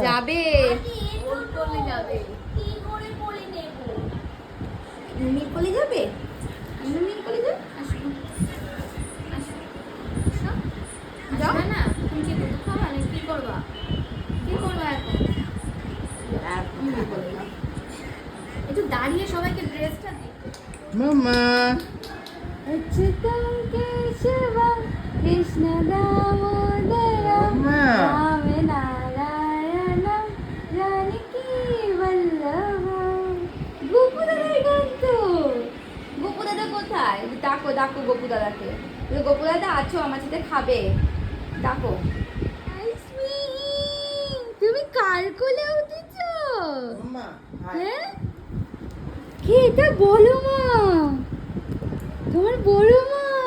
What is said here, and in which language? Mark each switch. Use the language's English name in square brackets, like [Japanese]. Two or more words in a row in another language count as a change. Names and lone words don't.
[Bangla] যাবে মিমি কোলে যাবে, মিমি কোলে যাবে। যাও না, তুমি কি দুধ খাবা না কি করবা, কি করবা এখন একটু দাঁড়িয়ে সবাইকে ড্রেসটা দিই। মাম্মা, [Sanskrit] अच्युतं केशवं कृष्णदामोदरं [Bangla] मामा। [Sanskrit] रामनारायणं जानकीवल्लभं। [Bangla] গোপু দাদার গান তো। গোপু দাদা কোথায়? ডাকো ডাকো গোপু দাদাকে। গোপু দাদা আছো, আমার সাথে খাবে, ডাকো। তুমি কার কোলে উঠেছো? মাম্মা, হ্যাঁ কে এটা বলো মা, তোমার বড় মা।